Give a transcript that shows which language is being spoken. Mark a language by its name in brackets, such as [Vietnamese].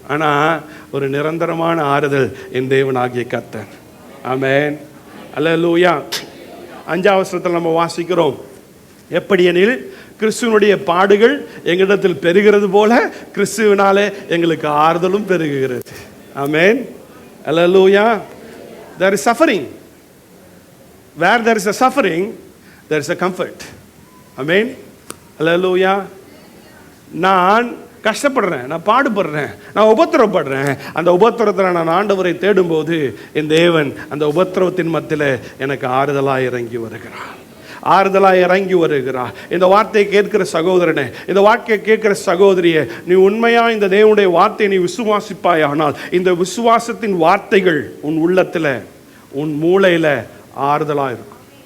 [Tamil] ஆனால் ஒரு நிரந்தரமான ஆறுதல் என் தேவனாகிய கர்த்தர். ஆமென், அல்லேலூயா. 5ஆம் வசனத்தில் நம்ம வாசிக்கிறோம், எப்படி எனில் கிறிஸ்துவனுடைய பாடுகள் எங்களிடத்தில் பெருகிறது போல கிறிஸ்துவினாலே எங்களுக்கு ஆறுதலும் பெருகுகிறது. [English] ஆமென், அல்லேலூயா. There is suffering. Where there is a suffering, there is a comfort. [Tamil] ஆமென், அல்லேலூயா. நான் கஷ்டப்படுறேன், நான் பாடுபடுறேன், நான் உபத்திரப்படுறேன். அந்த உபத்திரத்தில் நான் ஆண்டவரை தேடும்போது என் தேவன் அந்த உபத்திரவத்தின் மத்தியில் எனக்கு ஆறுதலாக இறங்கி வருகிறார், ஆறுதலாக இறங்கி வருகிறார். இந்த வார்த்தையை கேட்கிற சகோதரனே, இந்த வார்த்தையை கேட்கிற சகோதரியே, நீ உண்மையா இந்த தேவனுடைய வார்த்தையை நீ விசுவாசிப்பாயானால் இந்த விசுவாசத்தின் வார்த்தைகள் உன் உள்ளத்தில் உன் மூளையில் ஆறுதலாக இருக்கும்.